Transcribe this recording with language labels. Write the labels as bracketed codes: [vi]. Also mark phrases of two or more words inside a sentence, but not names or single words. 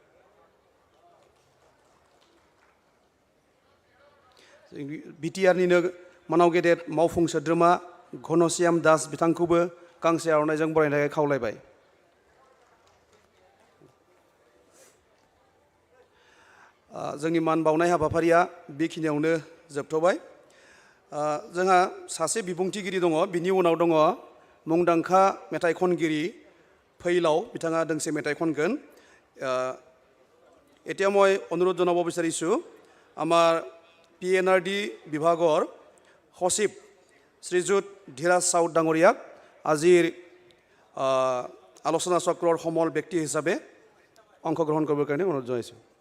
[brx] बिटिआरनिनो मानाव गेदेर मावफुं सोद्रोमा घनश्याम दास बिथांखौबो गांसे आर'नाइजों बरायनो थाखाय खावलायबाय जोंनि मान बावनाय हाबाफारिया बेखिनियावनो जोबथ'बाय जोंहा सासे बिबुंथिगिरि दङ बिनि उनाव दङ मुंदांखा मेथाइ खनगिरि फैलाव बिथाङा दोंसे मेथाइ खनगोन [as] এতিয়া মই অনুৰোধ জনাব বিচাৰিছোঁ আমাৰ PNRD বিভাগৰ সচিব শ্ৰীযুত ধীৰাজ সাউদ ডাঙৰীয়াক আজিৰ আলোচনা চক্ৰৰ সমল ব্যক্তি হিচাপে অংশগ্ৰহণ কৰিবৰ কাৰণে অনুৰোধ জনাইছোঁ